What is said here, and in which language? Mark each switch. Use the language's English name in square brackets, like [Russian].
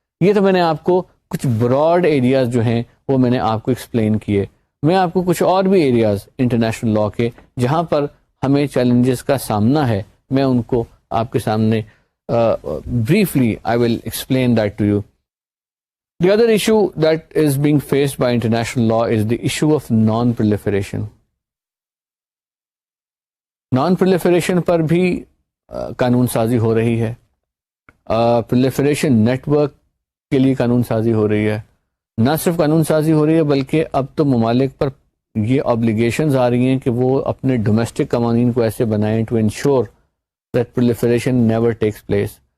[Urdu] یہ تو میں نے آپ کو کچھ براڈ ایریاز جو ہیں وہ میں نے آپ کو ایکسپلین کیے. میں آپ کو کچھ اور بھی ایریاز انٹرنیشنل لا کے جہاں پر ہمیں چیلنجز کا سامنا ہے, میں ان کو آپ کے سامنے [English] briefly I will explain that to you. The other issue that is being faced by international law is the issue of non-proliferation. [Urdu] Non-proliferation پر بھی قانون سازی ہو رہی ہے, proliferation نیٹورک کے لیے قانون سازی ہو رہی ہے. نہ صرف قانون سازی ہو رہی ہے بلکہ اب تو ممالک پر یہ آبلیگیشنز آ رہی ہیں کہ وہ اپنے ڈومیسٹک قوانین کو ایسے بنائیں [English] To ensure that proliferation never takes place.